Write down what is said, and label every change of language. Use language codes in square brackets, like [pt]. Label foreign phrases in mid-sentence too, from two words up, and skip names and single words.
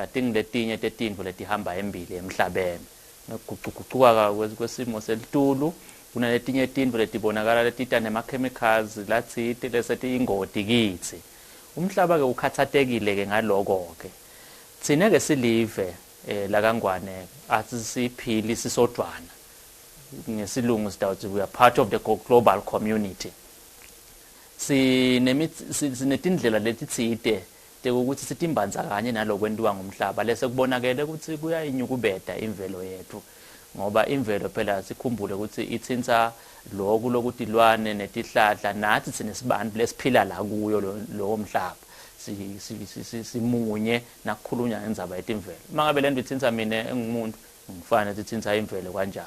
[ss] tingiletinye tetintfo letihamba embili emhlabeni nokuguquguquka kwesimo selitulu kunaletinye tintfo letibonakala letita nema-chemicals latsite lesiyingoti kithi umhlaba ke ukhathatekile ke ngaloko ke thina ke silive la kaNgwane athi siphili sisodwana ngesilungu sitawuthi [en] we are part of the global community [ss] sinetindlela letitsite ukuthi sitimbandzakanye nalokwentiwa ngumhlaba lese kubonakele ukuthi kuyayinyukubeta imvelo yethu ngoba imvelo phela sikhumbule ukuthi ithinta lokhu lokuthi ilwane netihlahla nathi sinesibandlu lesiphila la kuyo lo mhlaba simunye nakukhulunywa ngendzaba yetimvelo mangabe lento ithinta mina engumuntu ngifana tithinta imvelo kanjalo.